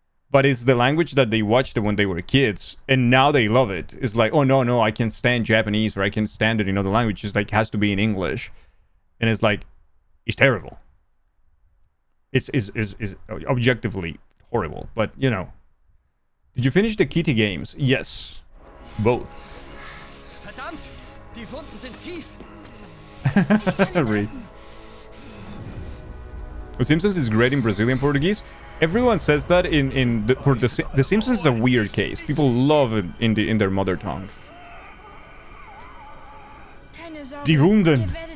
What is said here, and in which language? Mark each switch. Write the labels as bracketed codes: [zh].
[en] But it's the language that they watched it when they were kids, and now they love it. It's like, oh no, I can stand Japanese, or I can stand it in other languages. It's like, it has to be in English, and it's like, it's terrible. It's objectively horrible. But you know, did you finish the Kitty games? Yes, both. [de] Verdammt, die Wunden sind tief. [en] Read. The Simpsons is great in Brazilian Portuguese. Everyone says that for the Simpsons is a weird case. People love it in their mother tongue. [de] Die Wunden.